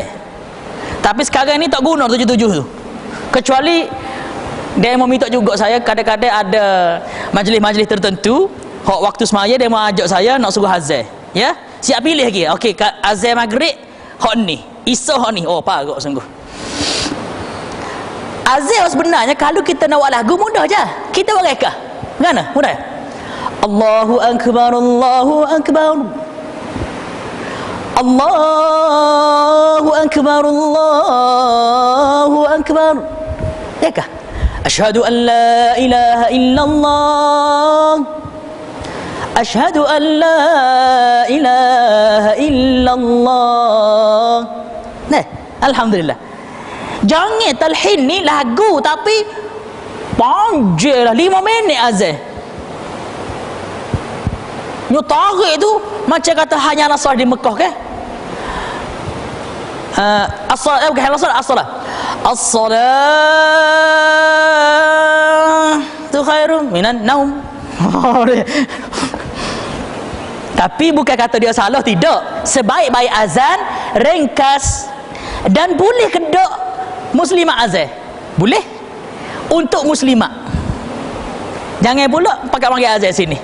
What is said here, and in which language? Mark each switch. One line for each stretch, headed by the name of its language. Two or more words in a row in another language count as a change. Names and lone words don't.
Malay: Tapi sekarang ni tak guna 7 tu. Kecuali dia mau minta juga saya kadang-kadang ada majlis-majlis tertentu, hak waktu semaya dia mau ajak saya nak suruh azan. Ya? Siap pilih lagi. Okey, azan maghrib hak ni. Isya hak ni. Oh, parah sungguh. Azan sebenarnya kalau kita nak buat lagu mudah je. Kita buat rekah. Mana? Mudah.
Arabic: الله أكبر، الله أكبر، الله أكبر، الله أكبر.
Malay: Rekah.
Arabic: أشهد أن لا إله إلا الله، أشهد أن لا إله إلا الله.
Malay: Nah, alhamdulillah. Jangan talhin ni lagu tapi panjang lah 5 minit azan. Nyo tarik tu macam kata hanya nasar di Mekah ke? As-salat bukan as-salat, as-salat.
Arabic: الصلاة خير من النوم.
Malay: Tapi bukan kata dia salah, tidak. Sebaik-baik azan ringkas dan boleh kedok muslimah azan. Boleh untuk muslimah. Jangan pula pakai panggil azan sini.